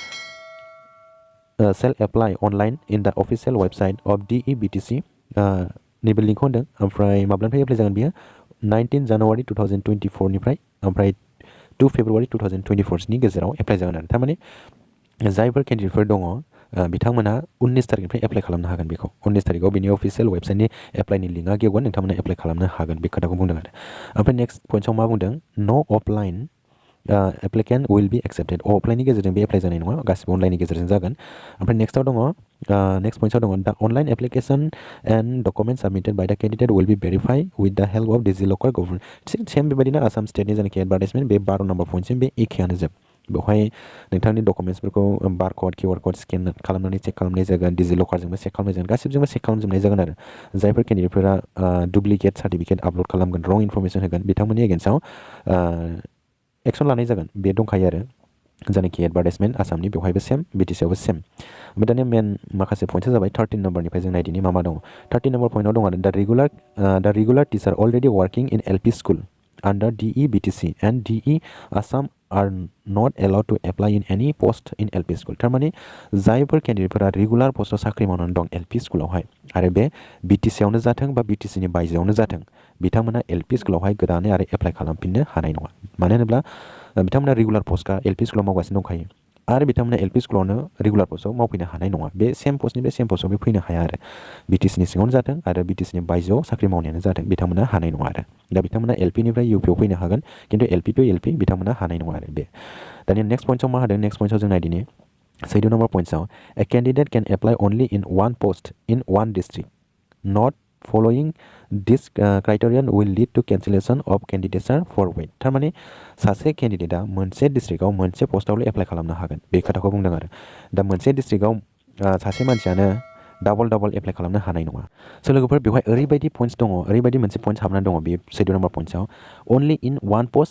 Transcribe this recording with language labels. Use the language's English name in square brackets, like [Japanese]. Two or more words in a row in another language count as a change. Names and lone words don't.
[English] shall apply online in the official website of DEBTC [Bodo] नैबे लिंकखौ होनदों ओमफ्राय माब्लानिफ्राय एप्लाइ जागोन बियो 19 जानुवारि 2024 निफ्राय ओमफ्राय 2 फेब्रुवारि 2024 नि गेजेराव एप्लाइ जागोन आरो थारमाने जायफोर कैंडिडेटफोर दङ बिथांमोना 19 तारिखनिफ्राय एप्लाइ खालामनो हागोन बेखौ 19 तारिखआव बिनि अफिशियल वेबसाइटनि एप्लाइनि लिंकआ गेवगोन नोंथांमोना एप्लाइ खालामनो हागोन बे खोथाखौ बुंदों आरो ओमफ्राय [English] next pointsआव [Bodo] मा बुंदों नो [English] offline applicant will be accepted [Bodo] अफलाइननि गेजेरजों बे एप्लाइ जानाय नङा गासिबो अनलाइननि गेजेरजों जागोन ओमफ्राय नेक्स्टआव दङ [English] next pointsआव [Bodo] दङ दा [English] online application and document submitted by the candidate will be verify with the help of DigiLocker government same [Bodo] बेबायदिनो आसाम स्टेटनि जायनाखि एडभार्टाइजमेन्ट बे 12 [English] number pointसिम [Bodo] बे एखेयानो जोब बेवहाय नोंथांनि डकुमेन्ट्सफोरखौ [English] barcode QR code scan [Bodo] खालामनानै चेक खालामनाय जागोन डिजिलकारजोंबो चेक खालामनाय जागोन गासिबजोंबो चेक खालामजोबनाय जागोन आरो जायफोर कैंडिडेटफोरा [English] duplicate certificate [Bodo] आपल'ड खालामगोन रं इनफरमेसन होगोन बिथांमोननि एगेन्स्टआव एक्सन लानाय जागोन बे दंखायो आरो जायनाखि एडभार्टाइजमेन्ट आसामनि बेवहायबो सेम BTCआवबो सेम ओमफ्राय दानिया मेन माखासे पइन्टआ जाबाय 13 नम्बरनिफ्राय जों नायदिनि मा मा दङ 13 [English] number pointआव [Bodo] दङ आरो [English] the regular teacher already working in LP school under DEBTC and DE Assam are not allowed to apply in any post in LP school [Bodo] थारमाने जायफोर कैंडिडेटफोरा [English] regular postआव [Bodo] साख्रि मावनानै दं LP स्कुलावहाय आरो बे BTC आवनो जाथों बा BTCनि बायजोआवनो जाथों बिथांमोना LP स्कुलावहाय गोदानै आरो एप्लाइ खालामफिननो हानाय नङा मानो होनोब्ला बिथांमोना [English] regular postखा [Bodo] LP स्कुलाव मावगासिनो दंखायो आरो बिथांमोना LP स्कुलावनो [English] regular postआव [Bodo] मावफैनो हानाय नङा बे [English] same postनिफ्राय same postआव [Bodo] बे फैनो हाया आरो BTCनि सिङावनो जाथों आरो BTCनि बायजोआव साख्रि मावनायानो जाथों बिथांमोना हानाय नङा आरो दा बिथांमोना LPनिफ्राय UPआव फैनो हागोन खिन्थु LP टु LP बिथांमोना हानाय नङा आरो बे दानिया [English] next pointआव [Bodo] मा होदों [English] next pointआव [Bodo] जों नायदिनि 14 [English] number pointआव a candidate can apply only in one post in one district not following this criterion will lead to cancellation of candidature for wait [Bodo] थारमाने सासे कैंडिडेटआ मोनसे डिस्ट्रिक्टआव मोनसे पस्टआवल' एप्लाइ खालामनो हागोन बे खोथाखौ बुंदों आरो दा मोनसे डिस्ट्रिक्टआव सासे मानसियानो डाबल एप्लाइ खालामनो हानाय नङा स' लोगोफोर बेवहाय ओरैबायदि पइन्ट्स दङ ओरैबायदि मोनसे पइन्ट्स हाबनानै दङ बे [English] schedule number pointsआव only in one post